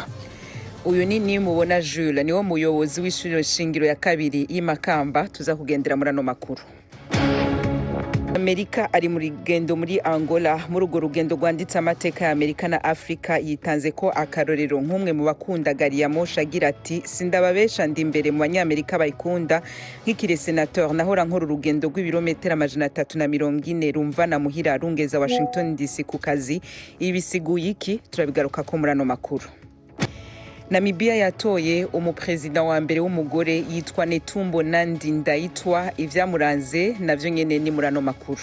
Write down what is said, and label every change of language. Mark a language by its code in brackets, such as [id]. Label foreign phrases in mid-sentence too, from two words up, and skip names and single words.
[rn] Uyu ni mubona Jules niwo muyobozi w'ishuri shingiro ya kabiri y'Imakamba tuza kugendera muri ano makuru. Amerika ari muri rugendo muri Angola muri urwo rugendo rwanditse amateka ya Amerika na Afrika yitanze ko akarorero nk'umwe mu bakunda gari ya moshi agira ati sindababesha ndi imbere mu banyamerika bayikunda nk'ikire senateur nahora nkora urugendo rw'ibirometero 340 rumva na muhira rungeza Washington DC ku kazi ibisiguye iki turabigaruka ko muri ano makuru. Namibia yatoye umupresident wa mbere w'umugore yitwa Netumbo Nandi Ndaitwa ivyamuranze navyo nyene ni murano makuru.